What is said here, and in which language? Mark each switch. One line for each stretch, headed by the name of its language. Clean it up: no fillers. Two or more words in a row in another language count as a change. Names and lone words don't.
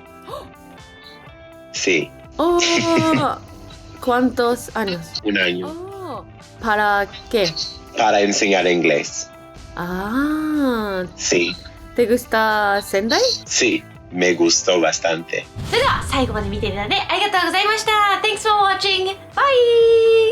Spanish: Sí, Oh. ¿Cuántos años? un año. Oh. ¿Para qué? Para enseñar inglés. Sí, ¿Te gusta Sendai? sí, me gustó bastante.
Japanese: それでは最後まで見ていただいてありがとうございました。
English: Thanks for watching! Bye!